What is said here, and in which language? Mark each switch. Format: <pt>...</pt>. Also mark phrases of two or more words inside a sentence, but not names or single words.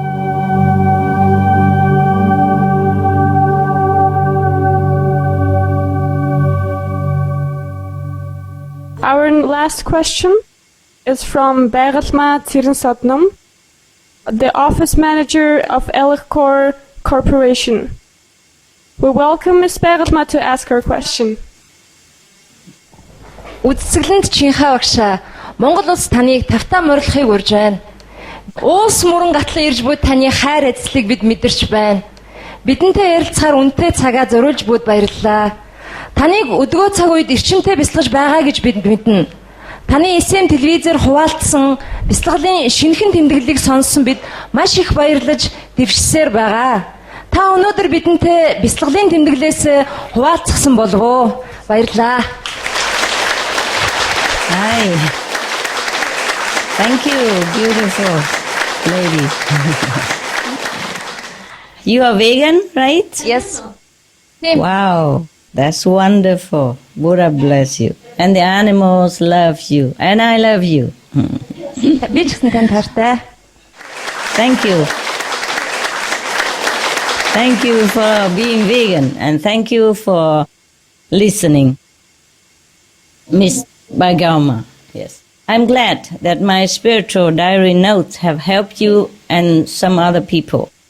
<en>Our last question is from Байгалма Цэрэнсодном, the office manager of Elchcore Corporation. We welcome Ms. Байгалма to ask her question.</en> <mn>Үдсгэлэнт чинхаа багшаа, Монгол улс таныг тавтаа морилохыг урьж байна. Уус мөрөн гатлан ирж буй таны хайр эзлийг бид мэдэрч байна. Бидэнтэй ярилцахаар үнэтэй цагаа зориулж буйд баярлалаа. Таныг өдгөө цаг үед эрчимтэй бясалгаж байгаа гэж бид мэднэ. Таны SM телевизээр хуваалцсан бясалгалын шинэхэн тэмдэглэлийг сонссон бид маш их баярлаж дэвшсээр байгаа. Та өнөөдөр бидэнтэй бясалгалын тэмдэглэлээс хуваалцсан болов уу? Баярлалаа.</mn> <en>Hi. Thank you, beautiful lady. You are vegan, right? Yes. Wow, that's wonderful. Buddha bless you. And the animals love you. And I love you.</en> <mn>Би ч гэсэн тань таартай.</mn> <en>Thank you. Thank you for being vegan. And thank you for listening. Miss Bagauma, yes. I'm glad that my spiritual diary notes have helped you and some other people.</en>